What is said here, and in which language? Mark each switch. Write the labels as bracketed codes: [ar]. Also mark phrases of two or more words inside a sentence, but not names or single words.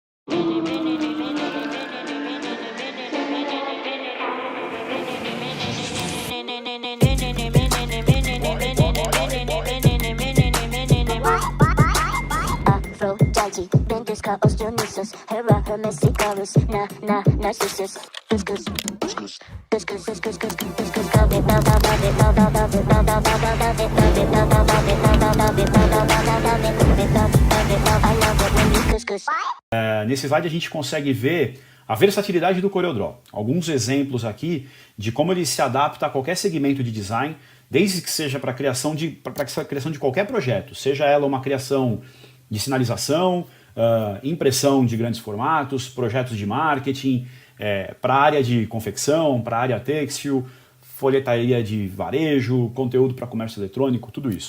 [pt] Aphrodite, Ventus, Chaos, Dionysus, Hera, Hermes, Icarus, Narcissus, Cuscus, Nesse slide a gente consegue ver a versatilidade do CorelDRAW. Alguns exemplos aqui de como ele se adapta a qualquer segmento de design, desde que seja para a criação de qualquer projeto, seja ela uma criação de sinalização, impressão de grandes formatos, projetos de marketing, para a área de confecção, para a área têxtil, folhetaria de varejo, conteúdo para comércio eletrônico, tudo isso.